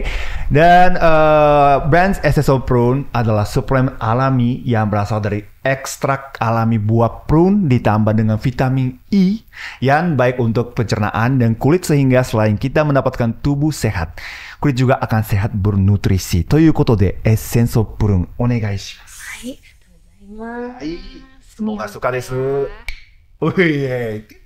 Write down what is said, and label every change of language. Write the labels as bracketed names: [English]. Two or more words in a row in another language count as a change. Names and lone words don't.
[Indonesian] Dan brand Essence of Prune adalah suplemen alami yang berasal dari ekstrak alami buah prune ditambah dengan vitamin E yang baik untuk pencernaan dan kulit, sehingga selain kita mendapatkan tubuh sehat, kulit juga akan sehat bernutrisi. [Japanese] Toいうことで Essence of Prune お願いします。はい。 [Indonesian] Semoga suka [Japanese] desu. [Indonesian] Oke.